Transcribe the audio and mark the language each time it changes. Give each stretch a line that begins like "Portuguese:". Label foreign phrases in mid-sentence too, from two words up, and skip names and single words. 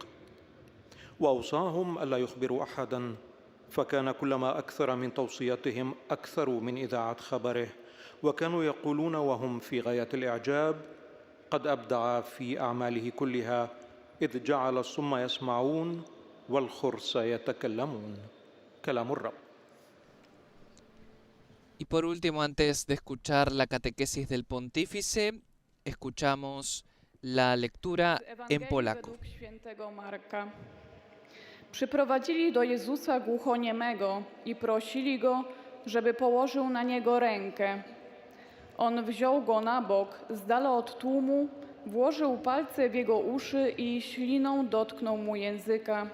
Arabic: وأوصاهم ألا يخبروا أحداً، فكان كلما أكثر من توصيتهم أكثر من إذاعة خبره، وكانوا يقولون وهم في غاية الإعجاب: قد أبدع في أعماله كلها، إذ جعل الصم يسمعون والخرس يتكلمون. كلام الرب.
Spanish: Y por último, antes de escuchar la catequesis del pontífice, escuchamos la lectura en polaco.
Polish: Według świętego Marka. Przyprowadzili do Jezusa głuchoniemego i prosili Go, żeby położył na niego rękę. On wziął go na bok, z dala od tłumu, włożył palce w jego uszy i śliną dotknął mu języka.